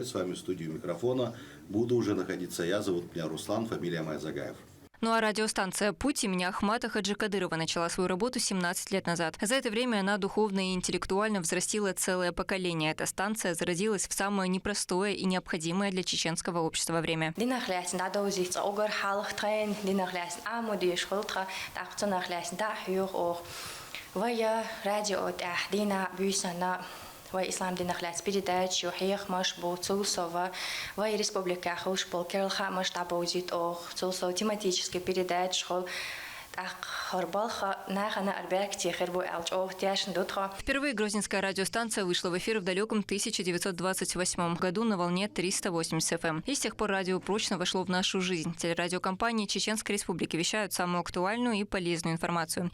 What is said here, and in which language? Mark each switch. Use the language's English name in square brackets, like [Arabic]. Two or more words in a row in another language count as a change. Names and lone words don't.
[Russian] С вами в студии микрофона буду уже находиться я. Зовут меня Руслан, фамилия моя Загаев. Ну а радиостанция «Путь» имени Ахмата Хаджикадырова начала свою работу 17 лет назад. За это время она духовно и интеллектуально взрастила целое поколение. Эта станция зародилась в самое непростое и необходимое для чеченского общества время. [Chechen] Вай ислам динахляс передачу хех маш бо цулсова, вай республика хуш бол керлха маш табузит ох цулсов [Russian] тематический передач [Chechen] хол [Russian] Впервые грозненская радиостанция вышла в эфир в далеком 1928 году на волне 380 FM. И с тех пор радио прочно вошло в нашу жизнь. Телерадиокомпании Чеченской Республики вещают самую актуальную и полезную информацию.